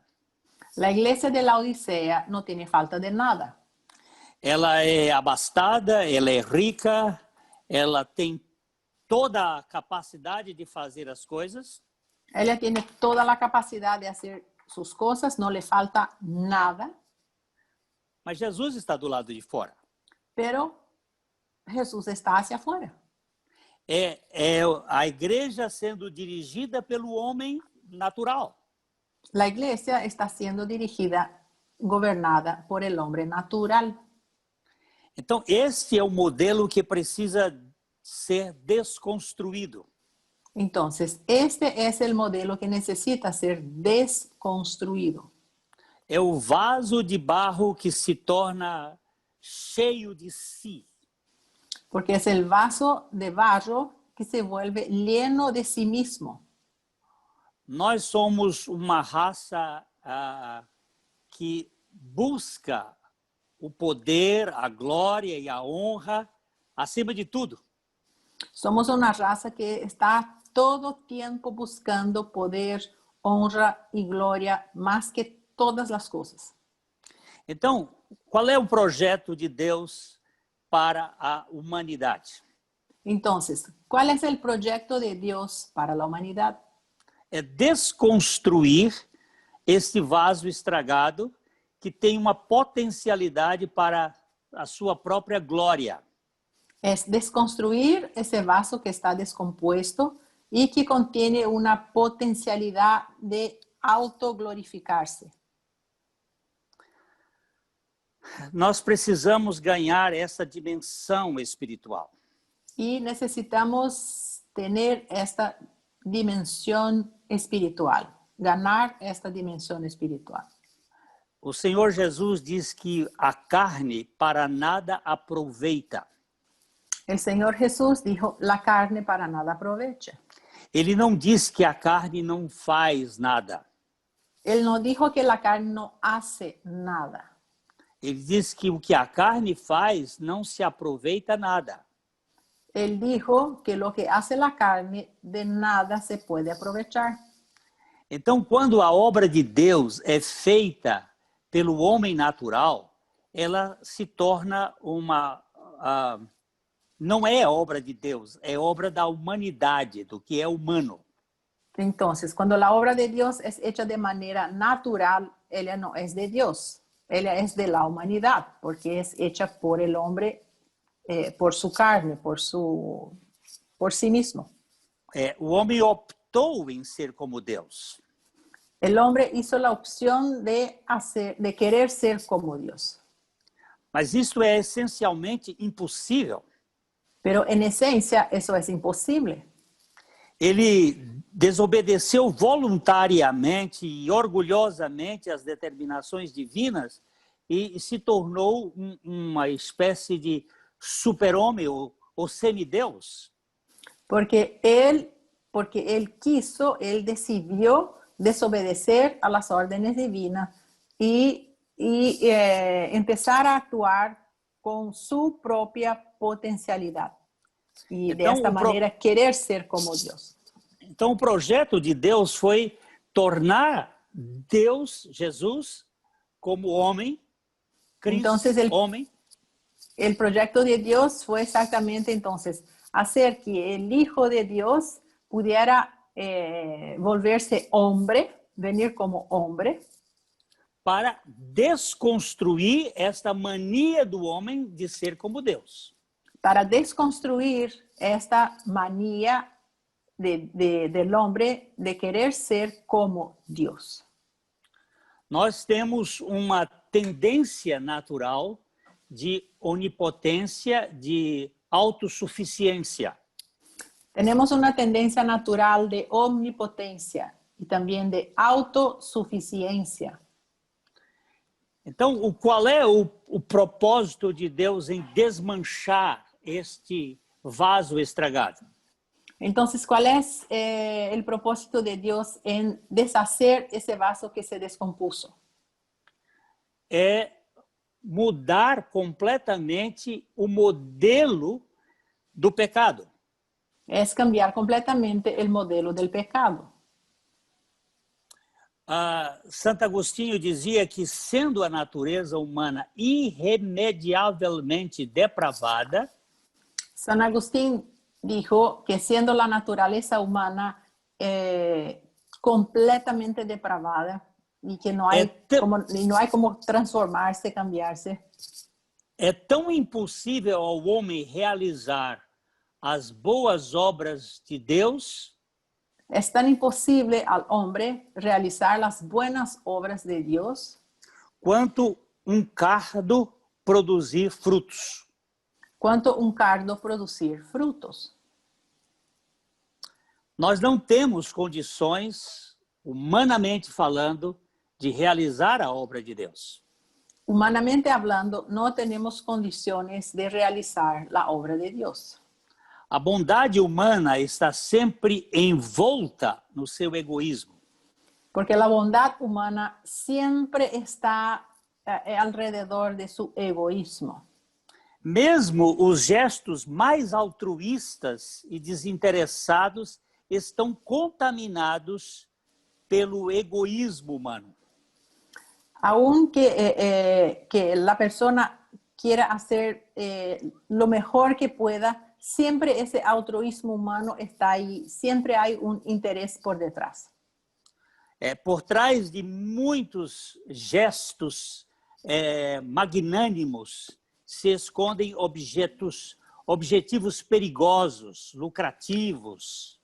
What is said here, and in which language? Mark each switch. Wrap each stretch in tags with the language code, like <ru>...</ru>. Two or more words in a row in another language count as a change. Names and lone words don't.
<es>La iglesia de la Odisea no tiene falta de nada.</es> <pt>Ela é abastada, ela é rica, ela tem toda a capacidade de fazer as coisas.</pt> <es>Ella tiene toda la capacidad de hacer sus cosas, no le falta nada.</es> <pt>Mas Jesus está do lado de fora.</pt> <es>Pero Jesús está hacia afuera.</es> <pt>É a igreja sendo dirigida pelo homem natural.</pt> <es>La iglesia está siendo dirigida, gobernada por el hombre natural.</es> <pt>Então, esse é o modelo que precisa ser desconstruído.</pt> <es>Entonces, este es el modelo que necesita ser desconstruido.</es> <pt>É o vaso de barro que se torna cheio de si.</pt> <es>Porque es el vaso de barro que se vuelve lleno de sí mismo.</es> <pt>Nós somos uma raça que busca o poder, a glória e a honra acima de tudo.</pt> <es>Somos una raza que está todo tiempo buscando poder, honra y gloria más que todas las cosas.</es> <pt>Então, qual é o projeto de Deus para a humanidade?</pt> <es>Entonces, ¿cuál es el proyecto de Dios para la humanidad?</es> <pt>É desconstruir este vaso estragado que tem uma potencialidade para a sua própria glória.</pt> <es>Es desconstruir ese vaso que está descompuesto y que contiene una potencialidad de autoglorificarse.</es> <pt>Nós precisamos ganhar essa dimensão espiritual.</pt> <es>Y necesitamos tener esta dimensión espiritual, ganar esta dimensión espiritual.</es> <pt>O Senhor Jesus diz que a carne para nada aproveita.</pt> <es>El Señor Jesús dijo, la carne para nada aprovecha.</es> <pt>Ele não diz que a carne não faz nada.</pt> <es>Él no dijo que la carne no hace nada.</es> <pt>Ele diz que o que a carne faz não se aproveita nada.</pt> <es>Él dijo que lo que hace la carne de nada se puede aprovechar.</es> <pt>Então, quando a obra de Deus é feita pelo homem natural, ela se torna não é obra de Deus, é obra da humanidade, do que é humano.</pt> <es>Entonces, cuando la obra de Dios es hecha de manera natural, ella no es de Dios, ella es de la humanidad, porque es hecha por el hombre, por su carne, por sí mismo.</es> <pt>O homem optou em ser como Deus.</pt> <es>El hombre hizo la opción de querer ser como Dios.</es> <pt>Mas isso é essencialmente impossível.</pt> <es>Pero en esencia eso es imposible.</es> <pt>Ele desobedeceu voluntariamente e orgulhosamente às determinações divinas e se tornou uma espécie de super-homem ou semideus.</pt> <es>Porque él quiso, él decidió desobedecer a las órdenes divinas y empezar a actuar con su propia potencialidad.</es> <pt>E desta maneira querer ser como Deus. Então o projeto de Deus foi tornar Deus, Jesus, como homem, Cristo, homem.</pt> <es>El proyecto de Dios fue exactamente entonces hacer que el Hijo de Dios pudiera volverse hombre, venir como hombre.</es> <pt>Para desconstruir esta mania do homem de ser como Deus.</pt> <es>Para desconstruir esta manía del hombre de querer ser como Dios.</es> <pt>Nós temos uma tendência natural de onipotência, de autossuficiência.</pt> <es>Tenemos una tendencia natural de omnipotencia y también de autosuficiencia.</es> <pt>Então, qual é o propósito de Deus em desmanchar este vaso estragado?</pt> <es>Entonces, ¿cuál es el propósito de Dios en deshacer ese vaso que se descompuso?</es> <pt>É mudar completamente o modelo do pecado.</pt> <es>Es cambiar completamente el modelo del pecado.</es> <pt>Santo Agostinho dizia que, sendo a natureza humana irremediavelmente depravada,</pt> <es>San Agustín dijo que siendo la naturaleza humana completamente depravada y que no hay como transformarse, cambiarse.</es> <pt>É tão impossível ao homem realizar as boas obras de Deus.</pt> <es>Es tan imposible al hombre realizar las buenas obras de Dios</es> <pt>quanto cardo produzir frutos.</pt> <es>Quanto cardo producir frutos.</es> <pt>Nós não temos condições, humanamente falando, de realizar a obra de Deus.</pt> <es>Humanamente hablando, no tenemos condiciones de realizar la obra de Dios.</es> <pt>A bondade humana está sempre envolta no seu egoísmo.</pt> <es>Porque la bondad humana siempre está alrededor de su egoísmo.</es> <pt>Mesmo os gestos mais altruístas e desinteressados estão contaminados pelo egoísmo humano.</pt> <es>Aunque la persona quiera hacer lo mejor que pueda, siempre ese altruismo humano está ahí, siempre hay un interés por detrás.</es> <pt>Por trás de muitos gestos magnânimos se escondem objetivos perigosos, lucrativos.</pt>